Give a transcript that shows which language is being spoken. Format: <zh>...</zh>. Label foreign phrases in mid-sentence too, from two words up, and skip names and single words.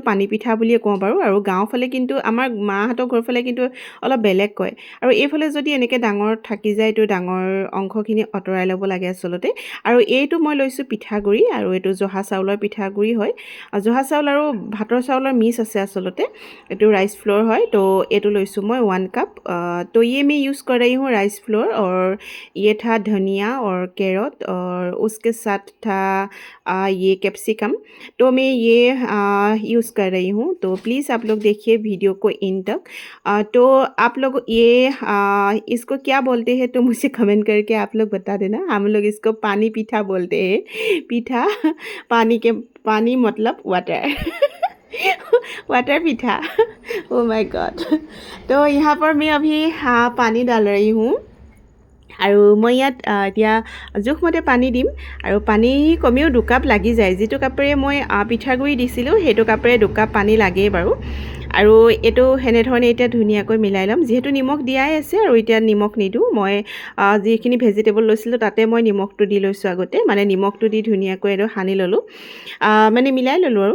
<as>পানী পিঠা বুলিয়ে কওঁ বাৰু আৰু গাঁৱৰ ফালে কিন্তু আমাৰ মাহঁতৰ ঘৰ ফালে কিন্তু অলপ বেলেগ কয় আৰু এইফালে যদি এনেকৈ ডাঙৰ থাকি যায় তো ডাঙৰ অংশখিনি আঁতৰাই ল'ব লাগে আচলতে আৰু এইটো মই লৈছোঁ পিঠাগুড়ি আৰু এইটো জহা চাউলৰ পিঠাগুড়ি হয় জহা চাউল আৰু ভাতৰ চাউলৰ মিক্স আছে আচলতে এইটো</as> <en>rice flour</en> <as>হয় তো এইটো লৈছোঁ মই 1 কাপ</as> <hi>तो ये मैं यूज़ कर रही हूँ</hi> <en>rice flour</en> <hi>और ये था धनिया और कैरट और उसके साथ था ये कैप्सिकम तो मैं ये यूज़ कर रही हूँ तो प्लीज़ आप लोग देखिए वीडियो को इन तक तो आप लोग ये इसको क्या बोलते हैं तो मुझे कमेंट करके आप लोग बता देना हम लोग इसको पानी पीठा बोलते हैं पीठा पानी मतलब वाटर</hi> <as>वाटर पीठा</as> <en>Oh my God</en> <hi>तो यहाँ पर मैं अभी पानी डाल रही हूँ</hi> <as>আৰু মই ইয়াত এতিয়া জোখমতে পানী দিম আৰু পানী কমেও 2 কাপ লাগি যায় যিটো কাপেৰে মই পিঠাগুড়ি দিছিলোঁ সেইটো কাপেৰে 2 কাপ পানী লাগেই বাৰু আৰু এইটো হেনেধৰণে এতিয়া ধুনীয়াকৈ মিলাই ল'ম যিহেতু নিমখ দিয়াই আছে আৰু এতিয়া নিমখ নিদিওঁ মই যিখিনি ভেজিটেবল লৈছিলোঁ তাতে মই নিমখটো দি লৈছোঁ আগতে মানে নিমখটো দি ধুনীয়াকৈ এইটো সানি ল'লোঁ মানে মিলাই ল'লোঁ</as>